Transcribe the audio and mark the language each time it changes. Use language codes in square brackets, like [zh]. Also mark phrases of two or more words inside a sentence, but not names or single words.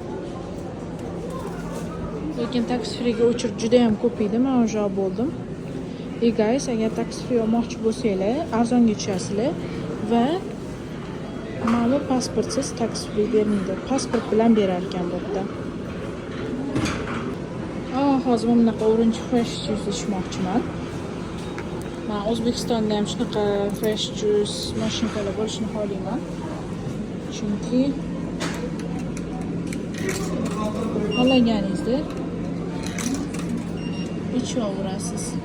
[uz] Lekin [en] tax free [uz] ga o'chirib juda ham ko'p edi, men o'sha bo'ldim. Guys, agar [en] tax free [uz] olmoqchi bo'lsanglar, arzonga tushasizlar va mana pasportsiz [en] tax free [uz] bermaydi. Pasport bilan berar ekan bu yerda. Hozir bunaqa [en] orange fresh juice [uz] ichmoqchiman. Men O'zbekistonda ham shunaqa [en] fresh juice [uz] mashinkalar bo'lishini xohlayman. Chunki xohlaganingizda ichaverasiz.